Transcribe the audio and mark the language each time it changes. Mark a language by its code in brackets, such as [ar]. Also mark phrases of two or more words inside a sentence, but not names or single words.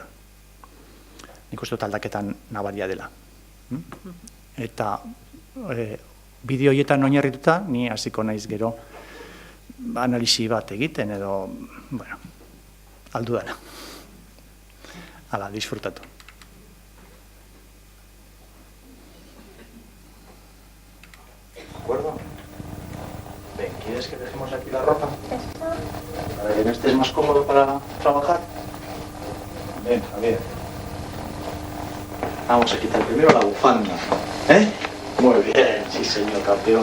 [eu] Nik uste dut aldaketan nabaria dela. Eta bideo horietan oinarrituta, ni hasiko naiz gero analisi bat egiten edo, aldu dara. Hala, disfrutatu. [es] ¿De acuerdo? Ven, ¿quieres que dejemos aquí la ropa? Para que no estés más cómodo para trabajar. Ven, Javier. Vamos a quitar primero la bufanda. Muy bien, sí señor campeón.